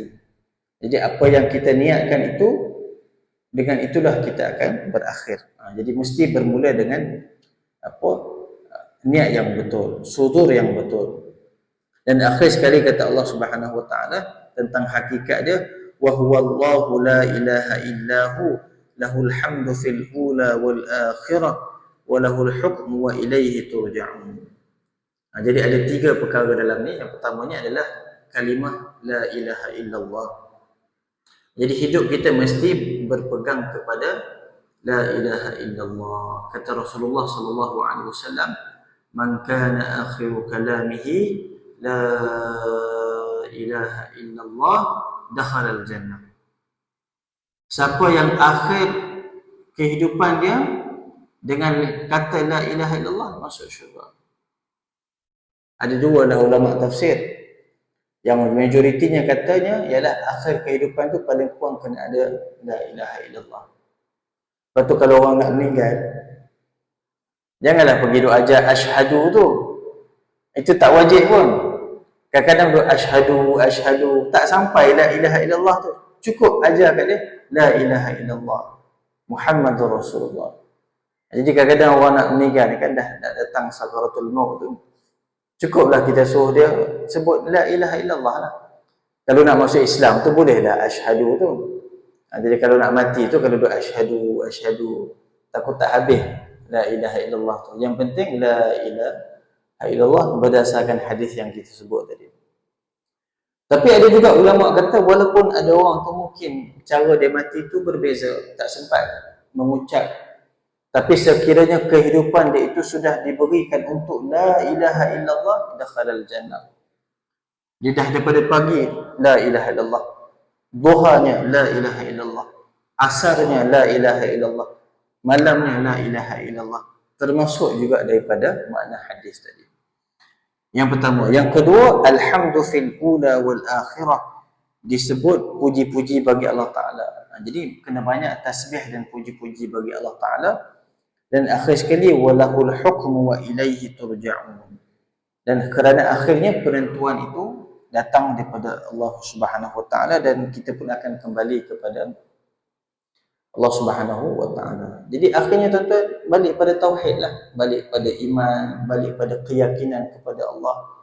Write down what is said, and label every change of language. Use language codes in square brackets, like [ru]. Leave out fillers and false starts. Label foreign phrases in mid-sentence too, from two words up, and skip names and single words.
[ms] Jadi apa yang kita niatkan itu, dengan itulah kita akan berakhir. Jadi mesti bermula dengan niat yang betul, sudur yang betul. Dan akhir sekali kata Allah [ar] سبحانه وتعالى [ms] tentang hakikat dia, [ar] وهو الله لا إله إلا هو له الحمد في الأولى والآخرة وله الحكم وإليه ترجعون. [ms] Jadi ada tiga perkara dalam ni. Yang pertamanya adalah kalimah [ar] لا إله إلا الله. [ms] Jadi hidup kita mesti berpegang kepada [ar] لا إله إلا الله. [ms] Kata Rasulullah [ar] صلى الله عليه وسلم, من كان آخر كلامه لا إله إلا الله دخل الجنة. [ms] Siapa yang akhir kehidupan dia dengan kata [ar] لا إله إلا الله, [ms] masuk syurga. Ada dua lah ulama tafsir. Yang majoritinya katanya ialah akhir kehidupan tu paling kurang kena ada [ar] لا إله إلا الله. [ms] Lepas tu kalau orang nak meninggal, janganlah pergi duk ajar asyhadu tu. Itu tak wajib pun. Kadang-kadang duk asyhadu, tak sampai [ar] لا إله إلا الله [ms] tu. Cukup ajar kat dia [ar] لا إله إلا الله محمد رسول الله. [ms] Jadi kadang-kadang orang nak meninggal ni kan dah datang sakaratul maut tu, cukuplah kita suruh dia sebut [ar] لا إله إلا الله [ms] lah. Kalau nak masuk Islam tu bolehlah asyhadu tu. Jadi kalau nak mati tu, kalau duk asyhadu, takut tak habis [ar] لا إله إلا الله [ms] tu. Yang penting [ar] لا إله إلا الله [ms] berdasarkan hadis yang kita sebut tadi. Tapi ada juga ulama kata walaupun ada orang tu mungkin cara dia mati tu berbeza, tak sempat mengucap, tapi sekiranya kehidupan dia itu sudah diberikan untuk [ar] لا إله إلا الله, دخل الجنة. [ms] Dia dah daripada pagi [ar] لا إله إلا الله, [ms] duhanya [ar] لا إله إلا الله, [ms] asarnya [ar] لا إله إلا الله, [ms] malamnya [ar] لا إله إلا الله. [ms] Termasuk juga daripada makna hadis tadi. Yang pertama. Yang kedua, [ar] الحمد في الأولى والآخرة, [ms] disebut puji-puji bagi Allah Ta'ala. Jadi kena banyak tasbih dan puji-puji bagi Allah Ta'ala. Dan akhir sekali, [ar] وله الحكم وإليه ترجعون. [ms] Dan kerana akhirnya penentuan itu datang daripada Allah [ar] سبحانه وتعالى, [ms] dan kita pun akan kembali kepada Allah [ar] سبحانه وتعالى. [ms] Jadi akhirnya tuan-tuan, balik pada tauhid lah, balik pada iman, balik pada keyakinan kepada Allah.